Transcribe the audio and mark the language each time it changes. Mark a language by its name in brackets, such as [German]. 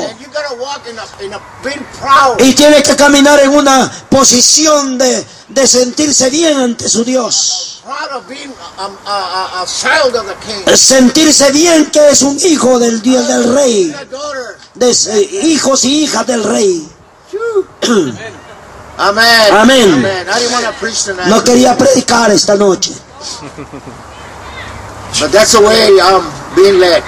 [English] And you gotta walk in a being proud. [Spanish] Y tiene que caminar en una posición de sentirse bien ante su Dios. [English] Proud of being a child of the king. [Spanish] Sentirse bien que es un hijo del Dios del Rey. Hijos y hijas del Rey. Amén. No quería predicar esta noche. [English] But that's the way I'm being led.